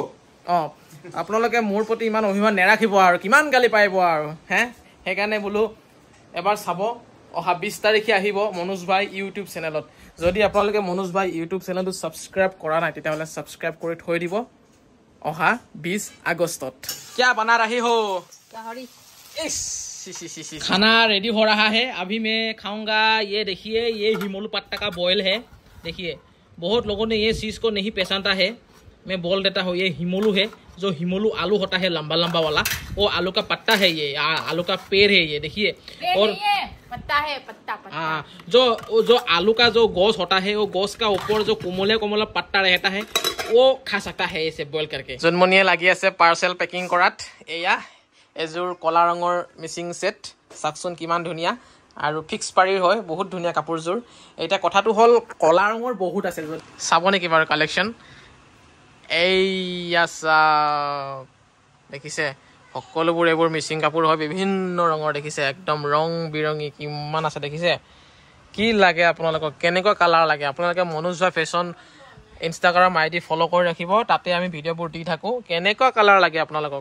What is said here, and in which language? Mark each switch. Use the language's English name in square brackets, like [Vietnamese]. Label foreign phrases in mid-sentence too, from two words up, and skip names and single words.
[Assamese] আপোনালোকে মোৰ প্ৰতি ইমান অভিমান নেৰাখিব আৰু কিমান গালি পাইব আৰু সেইকাৰণে বোলো এবাৰ চাব অহা 20 তাৰিখে আহিব মনোজ ভাই ইউটিউব চেনেলত যদি আপোনালোকে মনোজ ভাই ইউটিউব চেনেলটো সাবস্ক্ৰাইব কৰা নাই তেতিয়াহ'লে সাবস্ক্ৰাইব কৰি থৈ দিব অহা 20 আগষ্টত [Hindi] क्या बना रहे हो [Assamese] गाहरी [Hindi] खाना रेडी हो रहा है अभी मैं खाऊंगा ये देखिए ये हिमोलू पत्ता का बॉयल है देखिए बहुत लोगों ने ये चीज को नहीं पहचानता है मैं बोल देता हूँ ये हिमोलू है जो हिमोलू आलू होता है लंबा लंबा वाला वो आलू का पत्ता है ये आलू का पेड़ है ये देखिए और पत्ता है पत्ता हाँ जो आलू का जो गोश होता है वो गोश का ऊपर जो कोमले कोमला पत्ता रहता है वो खा सकता है इसे बॉयल करके जन्मनिया लगी [Assamese] আছে পাৰ্সেল পেকিং কৰাত এয়া এজোৰ কলা ৰঙৰ মিচিং সেট সাকচোন কিমান ধুনিয়া আৰু ফিক্স পাৰিৰ হয় বহুত ধুনিয়া কাপোৰজোৰ এটা কথাটো হল কলা ৰঙৰ বহুত আছে চাব নেকি বাৰু কালেকচন এইয়া দেখিছে সকলোবোৰ এইবোৰ মিচিং কাপোৰ হয় বিভিন্ন ৰঙৰ দেখিছে একদম ৰং বিৰঙী কিমান আছে দেখিছে কি লাগে আপোনালোকক কেনেকুৱা কালাৰ লাগে আপোনালোকে মনোজ ভাই ফেশ্বন ইনষ্টাগ্ৰাম আইডি ফলো কৰি ৰাখিব তাতে আমি ভিডিঅ'বোৰ দি থাকো কেনেকুৱা কালাৰ লাগে আপোনালোকক